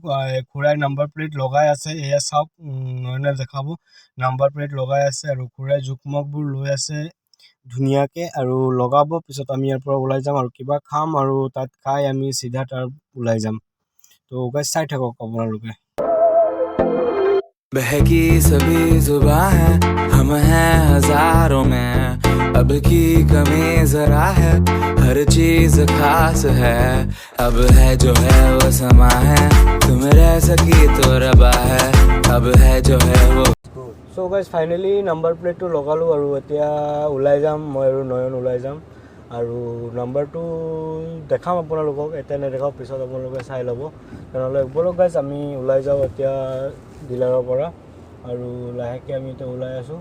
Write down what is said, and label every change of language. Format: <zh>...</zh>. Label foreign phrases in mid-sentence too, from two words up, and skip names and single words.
<as>খুৰাই নাম্বাৰ প্লেট লগাই আছে, এয়া চাওক, নয়নে দেখাব। নাম্বাৰ প্লেট লগাই আছে, আৰু খুৰাই জোখমাখবোৰ লৈ আছে ধুনীয়াকৈ, আৰু লগাব। পিছত আমি ইয়াৰ পৰা ওলাই যাম আৰু কিবা খাম, আৰু তাত খাই আমি চিধা তাৰ ওলাই যাম। তো গাইজ, চাই থাকক আপোনালোকে।</as> <hi>बहकी सभी जुबां है हम हैं हजारों में, अब की कमी जरा है, हर चीज खास है। अब है जो है वो समा है, तुम रह सकी तो रबा है। अब है जो है वो।</hi> <en>so guys,</en> <as>ফাইনেলি নাম্বাৰ প্লেটটো লগালোঁ, আৰু এতিয়া ওলাই যাম মই আৰু নয়ন ওলাই যাম। আৰু নাম্বাৰটো দেখাম আপোনালোকক, এতিয়া নেদেখাওঁ, পিছত আপোনালোকে চাই ল'ব। তেনেহ'লে ব'লক গাইজ, আমি ওলাই যাওঁ এতিয়া ডিলাৰৰ পৰা, আৰু লাহেকৈ আমি এতিয়া ওলাই আছোঁ।</as>